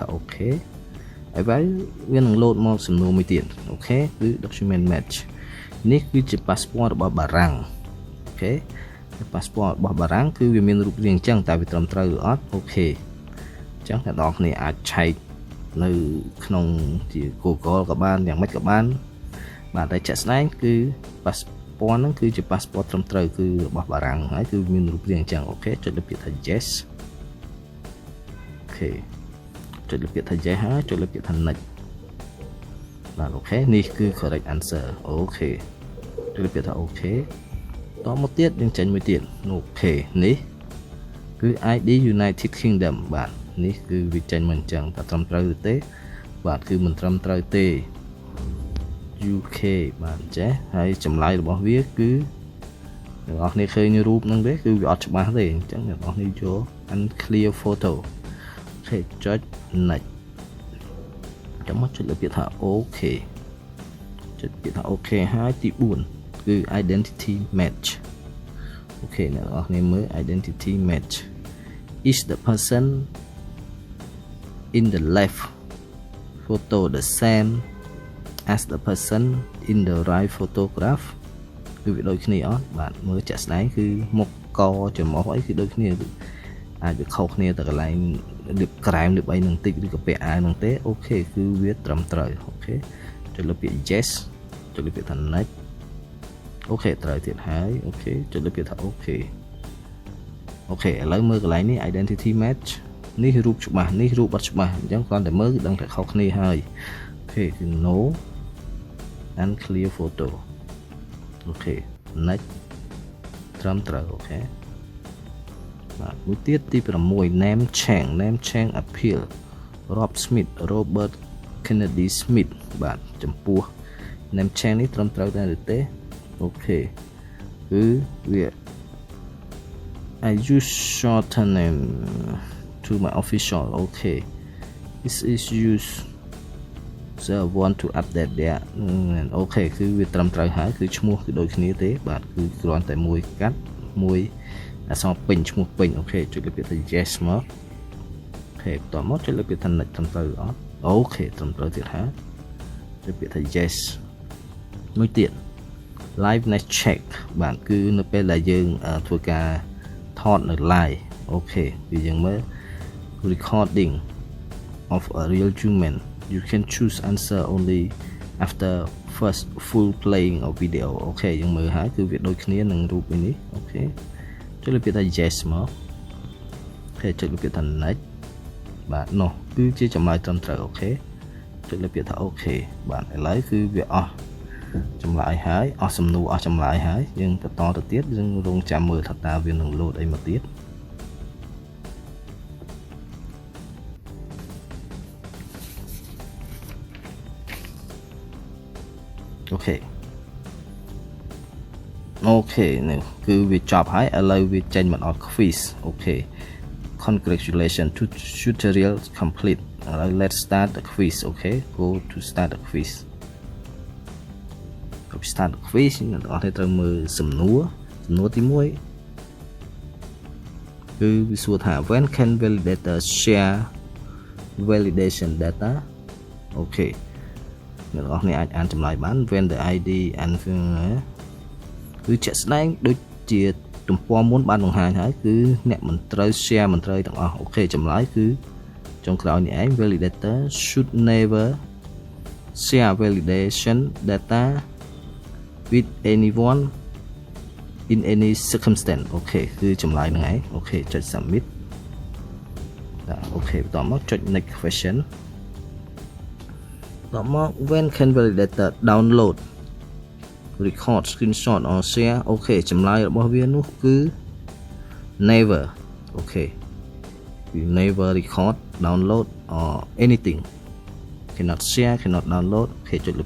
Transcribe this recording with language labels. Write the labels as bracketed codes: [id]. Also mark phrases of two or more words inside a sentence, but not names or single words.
[km] អូខេហើយវានឹង load មកសំណួរមួយទៀតអូខេគឺ [en] document match [km] នេះគឺជា passport របស់បារាំងអូខេ passport របស់បារាំងគឺវាមានរូបរាងអញ្ចឹងតែវាត្រឹមត្រូវឬអត់អូខេអញ្ចឹងអ្នកនរគ្នាអាចឆែកនៅក្នុងជា Google ក៏បានយ៉ាងម៉េចក៏បានបាទតែជាក់ស្ដែងគឺ passport ហ្នឹងគឺជា passport ត្រឹមត្រូវគឺរបស់បារាំងហើយគឺមានរូបរាងអញ្ចឹងអូខេចុចលើពាក្យថា yes អូខេចុចលើពាក្យថា yes ហើយចុចលើពាក្យថា next បាទអូខេនេះគឺ [en] correct answer [km] អូខេចុចលើពាក្យថាអូខេតមកទៀតយើងចេញមួយទៀតអូខេនេះគឺ ID United Kingdom បាទនេះគឺវាចេញមកអញ្ចឹងតើត្រឹមត្រូវឬទេបាទគឺមិនត្រឹមត្រូវទេ UK បាទចេះហើយចម្លើយរបស់វាគឺអ្នកនរគ្នាឃើញរូបហ្នឹងទេគឺវាអត់ច្បាស់ទេអញ្ចឹងអ្នកនរគ្នាយក [en] unclear photo [km] អូខេចុច next ចាំមកចុចលើពាក្យថា OK ចុចពាក្យថា OK ហើយទី4គឺ [en] identity match [km] អូខេអ្នកនរគ្នាមើល [en] identity match is the person in the left photo the same as the person in the right photograph [km] គឺវាដូចគ្នាអត់បាទមើលជាក់ស្ដែងគឺមុខកច្រមុះអីគឺដូចគ្នា អាចវាខុសគ្នាតែកន្លែងលាបក្រែមលាបអីនឹងតិចឬក៏ពាក់អាវនឹងទេអូខេគឺវាត្រឹមត្រូវ អូខេចុចលើពាក្យ yes ចុចលើពាក្យថា next អូខេត្រូវទៀតហើយអូខេចុចលើពាក្យថាអូខេ ok ឥឡូវមើលកន្លែងនេះ [en] identity match [km] នេះ រូបច្បាស់នេះរូបអត់ច្បាស់អញ្ចឹងគ្រាន់តែមើលគឺដឹងតែខុសគ្នាហើយអូខេគឺ [en] no and clear photo [km] អូខេ next ត្រឹមត្រូវអូខេបាទមួយទៀតទី6 [en] name change appeal Rob Smith Robert Kennedy Smith [km] បាទចំពោះ [en] name change [km] នេះត្រឹមត្រូវដែរឬទេអូខេគឺវា [en] I use shorter name to my official okay this is used so I want to update that [km] អូខេគឺវាត្រឹមត្រូវហើយគឺឈ្មោះគឺដូចគ្នាទេបាទគឺគ្រាន់តែមួយកាត់មួយអក្សរពេញឈ្មោះពេញអូខេចុចលើពាក្យថា yes មកអូខេបន្តមកចុចលើ ពាក្យថា next ត្រឹមត្រូវអត់អូខេត្រឹមត្រូវទៀតហើយចុចពាក្យថា yes មួយទៀត [en] live next check [km] បាទគឺនៅពេលដែលយើងធ្វើការថតនៅ live អូខេគឺយើងមើល [en] recording of a real human you can choose answer only after first full playing of video [km] អូខេយើងមើលហើយគឺវាដូចគ្នានឹងរូបនេះអូខេចុចលើពាក្យថា yes មកអូខេចុចលើពាក្យថា next បាទនោះគឺជាចម្លើយត្រឹមត្រូវអូខេចុចលើពាក្យថាអូខេបាទឥឡូវគឺវាអស់ចម្លើយហើយអស់សំណួរអស់ចម្លើយហើយយើងបន្តទៅទៀតយើងរងចាំមើលថាតើវានឹង load អីមកទៀត អូខេនេះគឺវាចប់ហើយឥឡូវវាចេញមកដល់ quiz អូខេ [en] congratulations tutorial complete [km] ឥឡូវ [en] let's start the quiz [km] អូខេ [en] go to start the quiz start the quiz [km] អ្នកទាំងអស់គ្នាត្រូវមើលសំណួរទី1គឺវាសួរថា [en] when can validator share validation data [km] អូខេអ្នកទាំងអស់គ្នាអាចអានចម្លើយបាន [en] when the ID and [km] គឺជាក់ស្ដែង ដូចជាទំព័រមុនបានបង្ហាញហើយគឺអ្នកមិនត្រូវ share មិនត្រូវទាំងអស់អូខេចម្លើយគឺចុងក្រោយនេះឯង [en] validator should never share validation data with anyone in any circumstance [km] អូខេគឺចម្លើយហ្នឹងឯងអូខេចុច submit អូខេបន្តមកចុច [en] next question [km] បន្តមក [en] when can validator download record screenshot or share [km] អូខេចម្លើយរបស់វានោះគឺ never អូខេគឺ [en] never record download or anything cannot share cannot download [km] អូខេចុចលើពា